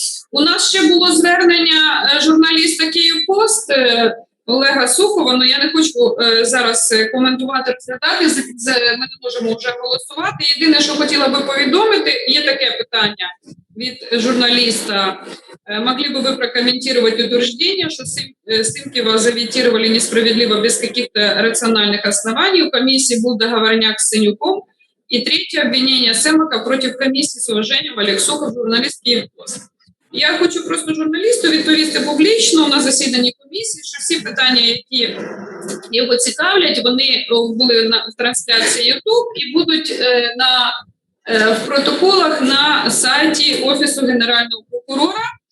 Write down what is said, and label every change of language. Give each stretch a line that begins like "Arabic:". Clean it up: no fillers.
Ukrainian: У нас ще було звернення журналіста «Київпост» Олега Сухова, але я не хочу зараз коментувати, розглядати, ми не можемо вже голосувати. Єдине, що хотіла би повідомити, є таке питання від журналиста.
Russian: Могли бы вы прокомментировать утверждение, что Сымкива завитировали несправедливо без каких-то рациональных оснований? У комиссии был договорняк с Синюком. И третье обвинение Семака против комиссии с уважением Олег Сухов, журналист «Київпост».
Ukrainian: Я хочу просто журналісту відповісти публічно на засіданні комісії, що всі питання, які його цікавлять, вони були в трансляції YouTube і будуть в протоколах на сайті Офісу Генерального прокурора.